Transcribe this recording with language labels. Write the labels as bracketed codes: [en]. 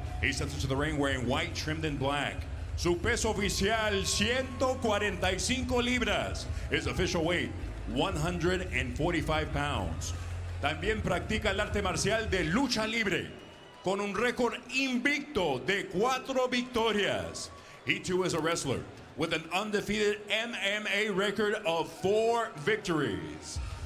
[en] He steps into the ring wearing white trimmed in black. [es] Su peso oficial, 145 libras. [en] His official weight, 145 pounds. [es] También practica el arte marcial de lucha libre, con un récord invicto de 4 victorias. [en] He too is a wrestler with an undefeated MMA record of 4 victories.